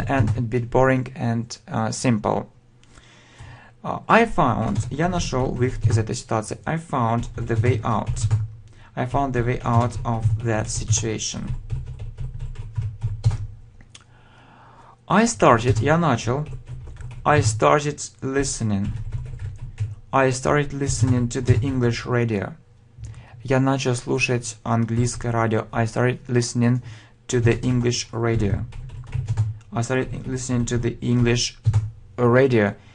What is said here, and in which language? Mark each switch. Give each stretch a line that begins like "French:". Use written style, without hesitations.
English: And a bit boring and simple. I found,
Russian: я нашел выход из этой ситуации.
English: I found the way out. I found the way out of that situation. I started,
Russian: я начал.
English: I started listening. I started listening to the English radio.
Russian: Я начал слушать английское радио.
English: I started listening to the English radio. I started listening to the English radio.